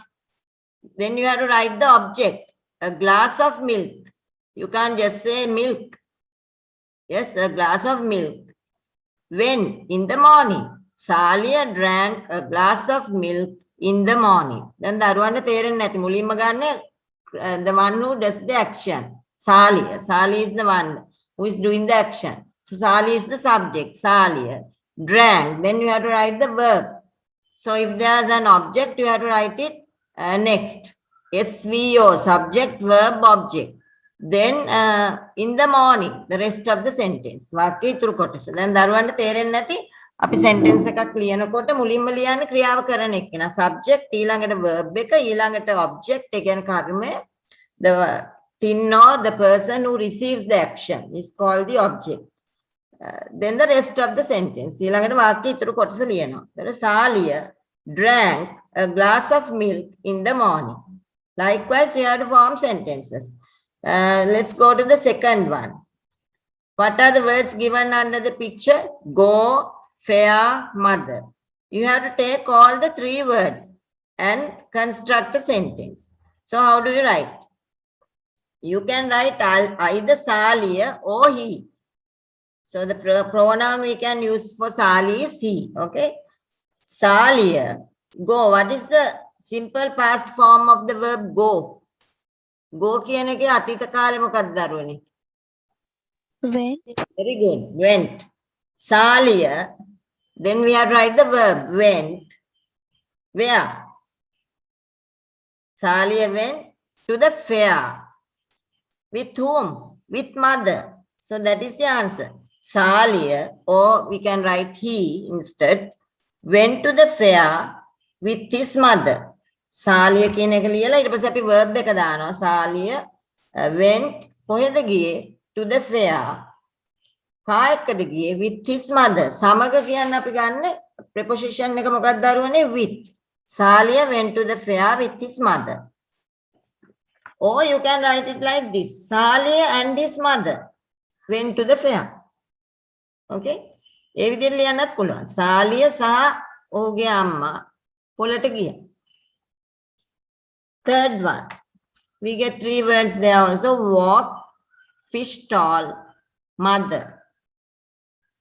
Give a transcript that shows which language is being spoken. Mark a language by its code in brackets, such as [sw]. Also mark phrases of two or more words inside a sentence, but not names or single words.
[en] Then you have to write the object. A glass of milk. You can't just say milk. Yes, a glass of milk. When? In the morning. Salia drank a glass of milk in the morning. Then [si] දරුවන්ට තේරෙන්නේ නැති මුලින්ම ගන්න [en] the one who does the action. Salia. Salia is the one who is doing the action. So Salia is the subject. Salia drank. Then you have to write the verb. So if there's an object, you have to write it next. SVO, subject, verb, object. Then in the morning, the rest of the sentence. [si] වාක්‍යය ඉතුරු කොටස. දැන් දරුවන්ට තේරෙන්නේ නැති අපි sentence එකක් ලියනකොට මුලින්ම ලියන්නේ ක්‍රියාව කරන එක්කන. Subject ඊළඟට verb එක ඊළඟට object ඒ කියන්නේ කර්මය. [en] The thing or the person who receives the action is called the object. Then the rest of the sentence. [si] ඊළඟට වාක්‍යය ඉතුරු කොටස ලියනවා. [en] ඒතර Salia drank a glass of milk in the morning. Likewise, you have to form sentences. Let's go to the second one. What are the words given under the picture? Go, fair, mother. You have to take all the 3 words and construct a sentence. So how do you write? You can write either Salia or he. So the pronoun we can use for Salia is he. Okay. Salia, go. What is the simple past form of the verb go? [si] Go කියන එකේ අතීත කාලේ මොකක්ද දරුවනේ? [en] Went. Very good. Went. Salia. Then we have to write the verb. Went. Where? Salia went to the fair. With whom? With mother. So that is the answer. Salia, or we can write he instead, went to the fair with his mother. [si] Salia කියන එක ලියලා ඊට පස්සේ අපි verb එක දානවා. Salia went කොහෙද ගියේ? [en] To the fair. [si] කා එක්කද ගියේ? [en] With his mother. [si] සමග කියන්න අපි ගන්න preposition එක මොකක්ද දරුවනේ? [en] With. Salia went to the fair with his mother. Or you can write it like this. Salia and his mother went to the fair. [si] Okay? ඒ විදිහට ලියන්නත් පුළුවන්. Salia සහ ඔහුගේ අම්මා පොළට ගියා. [en] Third one, we get 3 words there also. Walk, fish stall, mother.